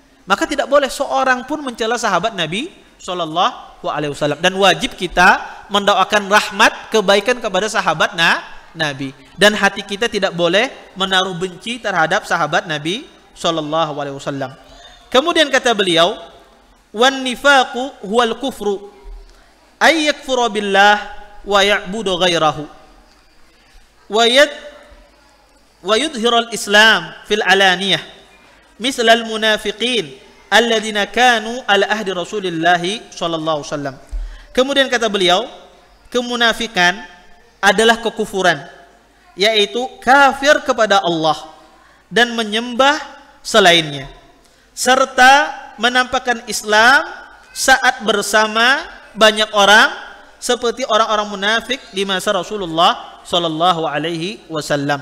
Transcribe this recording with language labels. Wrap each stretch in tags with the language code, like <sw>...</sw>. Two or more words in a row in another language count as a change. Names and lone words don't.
<id>Maka tidak boleh seorang pun mencela sahabat Nabi</id> <ar>صلى الله عليه وسلم.</ar> <id>Dan wajib kita mendoakan rahmat kebaikan kepada sahabat Nabi. Dan hati kita tidak boleh menaruh benci terhadap sahabat Nabi</id> <ar>صلى الله عليه وسلم.</ar> <id>Kemudian kata beliau,</id> <ar>والنفاق هو الكفر أن يكفر بالله ويعبد غيره ويظهر الإسلام في العلانية مثل المنافقين الذين كانوا على عهد رسول الله صلى الله عليه وسلم. Kemudian kata beliau, kemunafikan adalah kekufuran, yaitu kafir kepada Allah dan menyembah selainnya, serta menampakkan Islam saat bersama banyak orang seperti orang-orang munafik di masa Rasulullah صلى الله عليه وسلم.</ar>